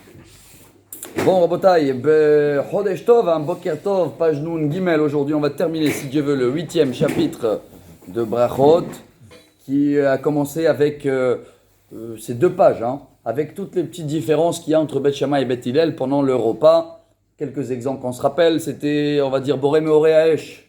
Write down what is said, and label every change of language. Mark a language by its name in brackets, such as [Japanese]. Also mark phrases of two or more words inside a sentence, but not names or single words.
[French] Bon, Rabotai, [Hebrew] חודש טוב, בוקר טוב, [French] page [Hebrew] נון גימל. [French] Aujourd'hui, on va terminer, si Dieu veut, le 8e chapitre de Brachot, qui a commencé avec ces 2 pages, avec toutes les petites différences qu'il y a entre Beth Shammai et Beth Hillel pendant le repas. Quelques exemples qu'on se rappelle, c'était, on va dire, [Hebrew] בורא מאורי האש.